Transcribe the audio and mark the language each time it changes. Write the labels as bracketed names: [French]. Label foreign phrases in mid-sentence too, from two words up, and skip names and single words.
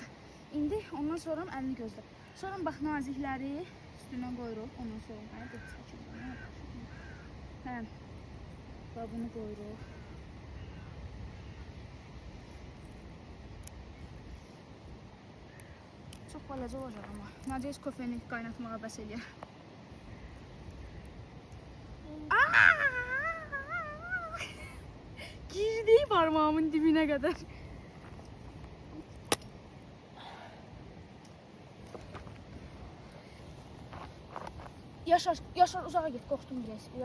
[Azerbaijani] İndi ondan sonra əlini gözlə. Sonra bax, nazikləri üstündən qoyuruq. Ondan sonra hə, bax, bunu qoyuruq. Çox balaca olacaq amma. Nadiyəz kofeni qaynatmağa bəs eləyər. [Turkish] Girdi parmağımın dibine kadar. Yaşar uzağa git, korktum biraz.